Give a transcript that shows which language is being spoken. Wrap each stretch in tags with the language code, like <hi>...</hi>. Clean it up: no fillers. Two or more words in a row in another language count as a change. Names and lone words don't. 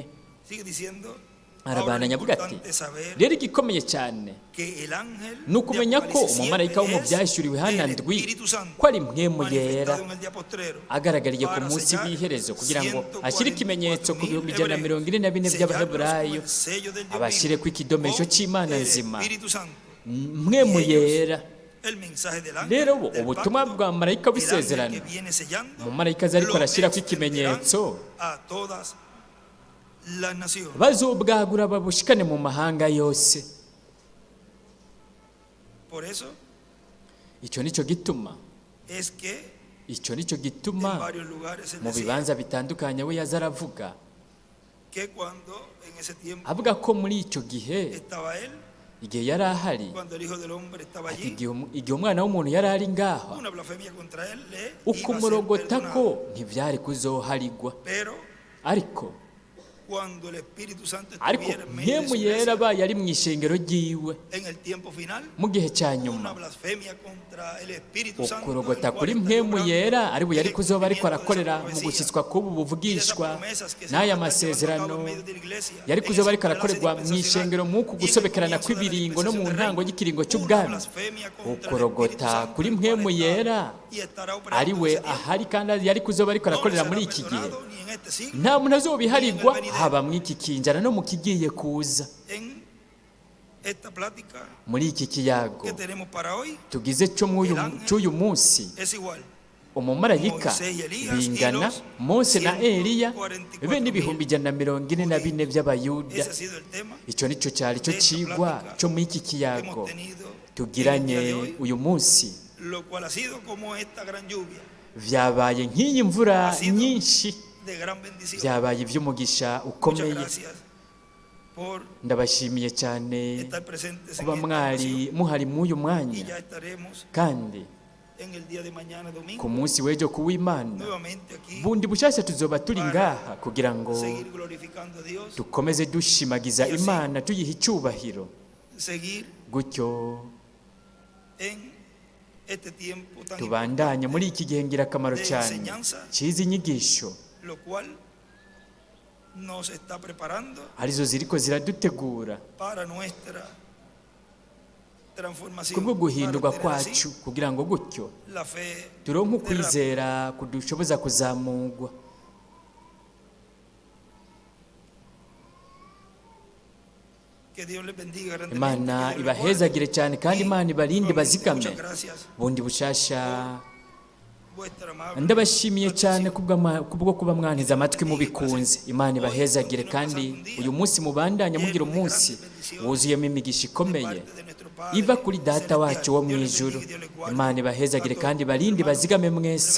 <rn>Arabandanya avuga ati rero igikomeye cyane ni ukumenya ko umumarayika wo mu byashyuriwe hana ndwi ko ari mpwemu yera agaragariye ku munsi w'iherezo, kugira ngo ashyire ikimenyetso ku 144 by'Abaheburayo, abashyire ku ikidomesho cy'Imana nzima, mpwemu yera</rn> <es>el mensaje del ángel</es> <rn>rero</rn> <es>del</es> <rn>ubutumwa</rn> <es>pacto,</es> <rn>bwa marayika</rn> <es>el ángel</es> <rn>w'isezerano</rn> <es>que viene sellando,</es> <rn>umumarayika aza ariko</rn> <es>lo</es> <rn>arashyiraho</rn> <es>extenderán</es> <rn>ikimenyetso</rn> <es>a todas las naciones.</es> <rn>bazobwagura babushikane mu mahanga yose.</rn> <es>Por eso</es> <rn>icyo nicyo gituma</rn> <es>es que</es> <rn>icyo nicyo</rn> <es>en</es> <rn>gituma</rn> <es>varios lugares se</es> <rn>mu</rn> <es>decía</es> <rn>bibanza bitandukanye we yaza aravuga</rn> <es>que cuando en ese tiempo</es> <rn>avuga ko muri icyo gihe</rn> <es>estaba él,</es> <rn>igihe yari ahari</rn> <es>cuando el Hijo del Hombre estaba</es> <rn>ati</rn> <es>allí,</es> <rn>igihe umwana w'umuntu yari ari ngaho</rn> <es>una blasfemia contra él le iba a ser</es> <rn>ukumurogota</rn> <es>perdonada.</es> <rn>ko ntibyari kuzoharigwa,</rn> <es>Pero</es> <rn>ariko</rn> <es>cuando el Espíritu Santo</es> <rn>ariko</rn> <es>estuviera en medio de</es> <rn>mpemu</rn> <es>su</es> <rn>yera</rn> <es>iglesia,</es> <rn>abaye ari mu ishengero ryiwe</rn> <es>en el tiempo final,</es> <rn>mu gihe cya</rn> <es>una</es> <rn>nyuma</rn> <es>blasfemia contra el Espíritu Santo,</es> <rn>ukurogota</rn> <es>el cual</es> <rn>kuri</rn> <es>está</es> <rn>mpemu</rn> <es>logrando</es> <rn>yera ari we yari</rn> <es>el</es> <rn>kuzoba ariko</rn> <es>cumplimiento de</es> <rn>arakorera</rn> <es>esa</es> <rn>mu</rn> <es>profecía</es> <rn>gushyitswa k'ubu</rn> <es>y de esas</es> <rn>buvugishwa</rn> <es>promesas que se</es> <rn>n'aya</rn> <es>van a estar llevando a</es> <rn>masezerano</rn> <es>cabo en medio de la iglesia,</es> <rn>yari</rn> <es>en</es> <rn>kuzoba</rn> <es>ese</es> <rn>ariko</rn> <es>enlace</es> <rn>arakorerwa mu</rn> <es>dispensacional</es> <rn>ishengero mu</rn> <es>y en el</es> <rn>kugusobekerana</rn> <es>comienzo de la</es> <rn>kw'ibiringo no mu</rn> <es>dispensación del</es> <rn>ntango</rn> <es>reino,</es> <rn>y'ikiringo</rn> <es>una</es> <rn>cy'ubwami.</rn> <es>blasfemia contra el Espíritu</es> <rn>ukurogota</rn> <es>Santo,</es> <rn>kuri</rn> <es>el cual</es> <rn>mpemu</rn> <es>está</es> <rn>yera</rn> <es>y estará operando</es> <rn>ari</rn> <es>en</es> <rn>we</rn> <es>ese tiempo.</es> <rn>ahari kandi yari kuzoba ariko</rn> <es>No le</es> <rn>arakorera</rn> <es>será</es> <rn>muri iki gihe.</rn> <es>perdonado ni en este siglo,</es> <rn>Nta muntu azobiharirwa</rn> <es>ni en el venidero.</es> <rn>haba muri iki kinjana no mu kigiye kuza.</rn> <es>En esta plática</es> <rn>Muri iki kiyago</rn> <es>que tenemos para hoy</es> <rn>tugize cyo cy'uyu munsi</rn> <es>es igual.</es> <rn>umumarayika</rn> <es>Moisés y Elías</es> <rn>bingana</rn> <es>y los</es> <rn>Mose na Eliya 144,000 be n'ibihumbi 144 by'abayuda.</rn> <es>Ese ha sido el tema</es> <rn>Icyo nicyo cyari cyo kigwa cyo muri iki</rn> <es>que</es> <rn>kiyago</rn> <es>hemos tenido</es> <rn>tugiranye</rn> <es>en el día de hoy,</es> <rn>uyu munsi.</rn> <es>lo cual ha sido como esta gran lluvia</es> <rn>Vyabaye nk'iyi mvura nyinshi,</rn> <es>de gran bendición.</es> <rn>byabaye iby'umugisha</rn> <es>Muchas</es> <rn>ukomeye.</rn> <es>gracias por</es> <rn>Ndabashimiye cyane</rn> <es>estar presentes en</es> <rn>kuba</rn> <es>esta</es> <rn>mwari</rn> <es>ocasión</es> <rn>muhari mw'uyu</rn> <es>y</es> <rn>mwanya,</rn> <es>ya estaremos</es> <rn>kandi</rn> <es>en el día de mañana</es> <rn>ku</rn> <es>domingo</es> <rn>munsi w'ejo kuw'Imana</rn> <es>nuevamente aquí</es> <rn>bundi bushasha tuzoba turi ngaha kugira ngo</rn> <es>seguir glorificando a Dios,</es> <rn>dukomeze dushimagiza Imana tuyiha icyubahiro,</rn> <es>seguir</es> <rn>gutyo</rn> <es>en este tiempo tan</es> <rn>tubandanye muri iki gihe ngirakamaro</rn> <es>de</es> <rn>cyane</rn> <es>enseñanza,</es> <rn>cy'izi nyigisho</rn> <es>lo cual nos está preparando</es> <rn>arizo ziriko ziradutegura</rn> <es>para nuestra transformación,</es> <rn>kubwo guhindurwa</rn> <es>para tener así</es> <rn>kwacu, kugira ngo gutyo</rn> <es>la fe</es> <rn>turonke</rn> <es>derrame.</es> <rn>ukwizera kudushoboza kuzamurwa.</rn> <es>Que Dios les bendiga grandemente,</es> <rn>Imana</rn> <es>que Dios les</es> <rn>ibahezagire</rn> <es>guarde.</es> <rn>cyane kandi Imana ibarinde</rn> <es>Nuevamente,</es> <rn>bazigame.</rn> <es>muchas gracias</es> <rn>Bundi bushasha</rn> <es>vuestra amable</es> <rn>ndabashimiye cyane</rn> <es>atención.</es> <rn>kubwo kuba mwantiza amatwi mubikunze. Imana ibahezagire kandi uyu munsi mubandanya mugira umunsi wuzuyemo imigisha ikomeye iva kuri data wacu wo mu ijuru. Imana ibahezagire kandi barinde bazigame mwese.</rn>